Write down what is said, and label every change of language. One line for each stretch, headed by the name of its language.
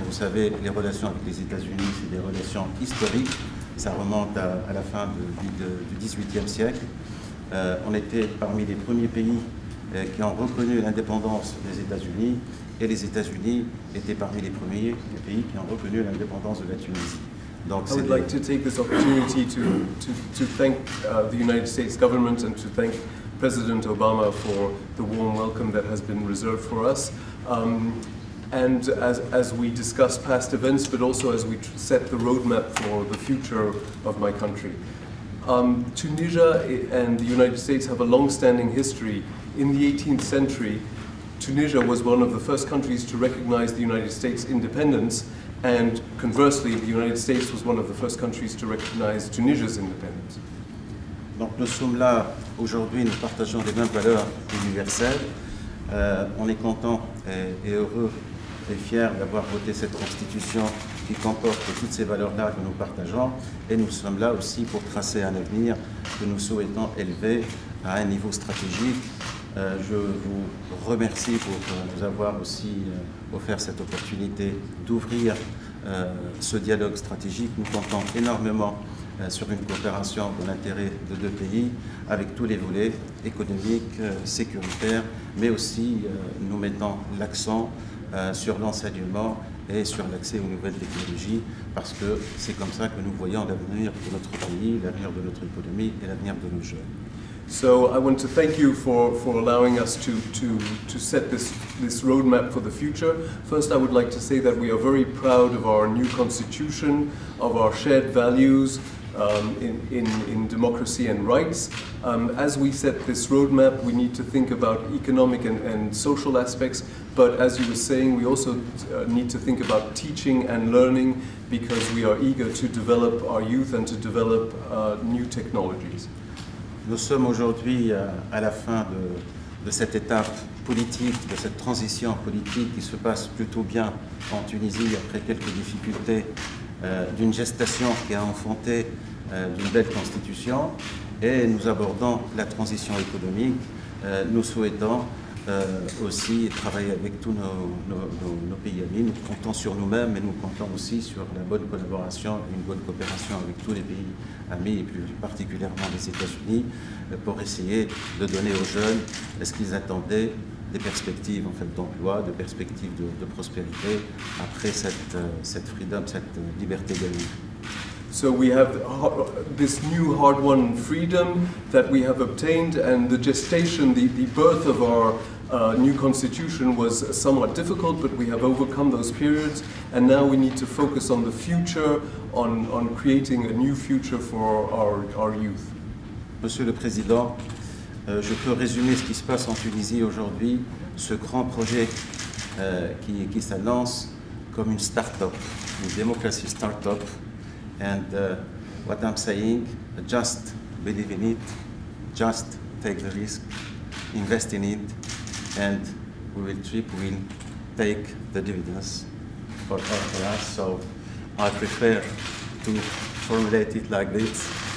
French: Vous savez, les relations avec les États-Unis, c'est des relations historiques. Ça remonte à la fin du XVIIIe siècle. On était parmi les premiers pays qui ont reconnu l'indépendance des États-Unis, et les États-Unis étaient parmi les premiers pays qui ont reconnu l'indépendance de la Tunisie. Donc,
English: I would like to take this opportunity to thank the United States government and to thank President Obama for the warm welcome that has been reserved for us. And as we discuss past events, but also as we set the roadmap for the future of my country. Tunisia and the United States have a long-standing history. In the 18th century, Tunisia was one of the first countries to recognize the United States' independence, and conversely, the United States was one of the first countries to recognize Tunisia's independence.
French: Donc nous sommes là aujourd'hui, nous partageons les mêmes valeurs universelles. On est content et heureux et fiers d'avoir voté cette constitution qui comporte toutes ces valeurs-là que nous partageons, et nous sommes là aussi pour tracer un avenir que nous souhaitons élever à un niveau stratégique. Je vous remercie pour nous avoir aussi offert cette opportunité d'ouvrir ce dialogue stratégique. Nous comptons énormément sur une coopération dans l'intérêt de deux pays, avec tous les volets économiques, sécuritaires, mais aussi nous mettons l'accent sur l'enseignement et sur l'accès aux nouvelles technologies, parce que c'est comme ça que nous voyons l'avenir de notre pays, l'avenir de notre économie et l'avenir de nos jeunes.
English: So I want to thank you for allowing us to set this roadmap for the future. First, I would like to say that we are very proud of our new constitution, of our shared values in democracy and rights. As we set this roadmap, we need to think about economic and social aspects, but as you were saying, we also need to think about teaching and learning, because we are eager to develop our youth and to develop new technologies.
French: Nous sommes aujourd'hui à la fin de cette étape politique, de cette transition politique qui se passe plutôt bien en Tunisie après quelques difficultés d'une gestation qui a enfanté d'une belle constitution, et nous abordons la transition économique. Nous souhaitons aussi travailler avec tous nos pays amis. Nous comptons sur nous-mêmes, mais nous comptons aussi sur la bonne collaboration, une bonne coopération avec tous les pays amis, et plus particulièrement les États-Unis, pour essayer de donner aux jeunes ce qu'ils attendaient, des perspectives en fait, d'emploi, des perspectives de prospérité après cette freedom, cette liberté de vie.
English: So we have this new hard-won freedom that we have obtained, and the gestation, the birth of our new constitution was somewhat difficult, but we have overcome those periods, and now we need to focus on the future, on creating a new future for our youth.
French: Monsieur le Président, je peux résumer ce qui se passe en Tunisie aujourd'hui, ce grand projet qui s'annonce comme une start-up, une démocratie start-up.
English: And what I'm saying, just believe in it, just take the risk, invest in it, and we will take the dividends for us. So I prefer to formulate it like this.